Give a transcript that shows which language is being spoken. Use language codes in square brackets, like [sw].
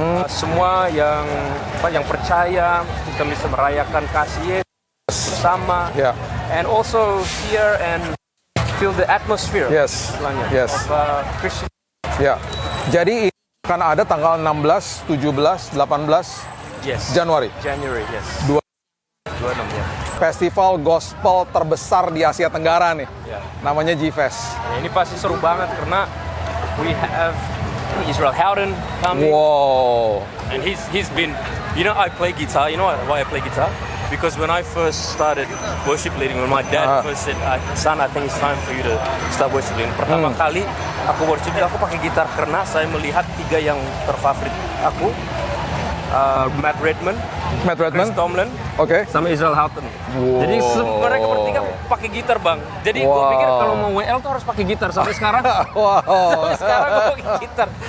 [id] Semua yang percaya kita bisa merayakan kasih Yesus bersama. [en] Yeah. And also hear and feel the atmosphere. Yes. Yes. Of Christian. [id] Ya. Jadi ini akan ada tanggal 16, 17, 18 Januari. [en] Yes. [id] 26 ya. Festival gospel terbesar di Asia Tenggara nih. [en] Yeah. [id] Namanya G-Fest. Ini pasti seru banget karena [en] we have Israel Howden coming. Wow. And he's been, I play guitar. You know why I play guitar? Because when I first started worship leading, when my dad first said, "Son, I think it's time for you to start worship leading." [id] Pertama kali aku worship leading, aku pakai gitar karena saya melihat 3 yang terfavorit aku. Matt Redman, Matt Redman. Chris Tomlin, Oke. sama Israel Houghton. Jadi mereka bertiga pakai gitar bang. Jadi gue pikir kalau mau WL tuh harus pakai gitar. Sampai sekarang, sampai sekarang gue pakai gitar.